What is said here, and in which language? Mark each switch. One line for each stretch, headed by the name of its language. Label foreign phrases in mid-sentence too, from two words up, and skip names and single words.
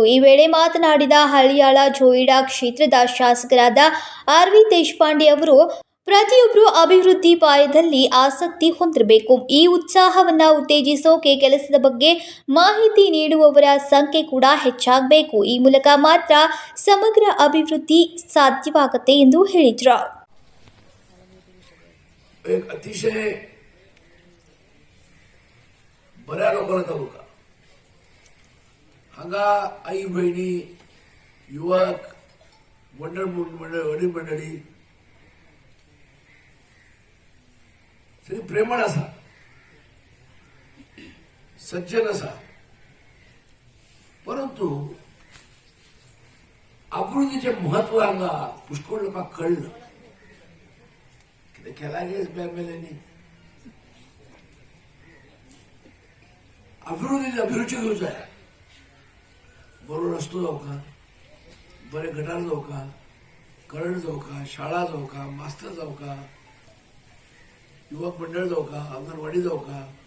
Kannada: ಈ ವೇಳೆ ಮಾತನಾಡಿದ ಹಳಿಯಾಳ ಜೋಯಿಡಾ ಕ್ಷೇತ್ರದ ಶಾಸಕರಾದ ಅರವಿಂದ್ ದೇಶಪಾಂಡೆ ಅವರು, ಪ್ರತಿಯೊಬ್ಬರು ಅಭಿವೃದ್ಧಿ ಪಾಯದಲ್ಲಿ ಆಸಕ್ತಿ ಹೊಂದಿರಬೇಕು. ಈ ಉತ್ಸಾಹವನ್ನು ಉತ್ತೇಜಿಸೋಕೆ ಕೆಲಸದ ಬಗ್ಗೆ ಮಾಹಿತಿ ನೀಡುವವರ ಸಂಖ್ಯೆ ಕೂಡ ಹೆಚ್ಚಾಗಬೇಕು. ಈ ಮೂಲಕ ಮಾತ್ರ ಸಮಗ್ರ ಅಭಿವೃದ್ಧಿ ಸಾಧ್ಯವಾಗುತ್ತೆ ಎಂದು ಹೇಳಿದರು.
Konkani: एक अतिशय बऱ्या लोकांना तालुका हांगा आई बहिणी युवक वडील मंडळी सगळी प्रेमळ आसा सज्जन आसा परंतु अभिवृद्धीचे महत्व हांगा पुष्कळ लोकांक कळना कितें केला गे एमएलएनी अभिरुची घेवं जाय बरो रस्तो जावका बरे गटार जावका करंट जावका शाळा जावका मास्तर जावका युवक मंडळ जावका अंगणवाडी जावका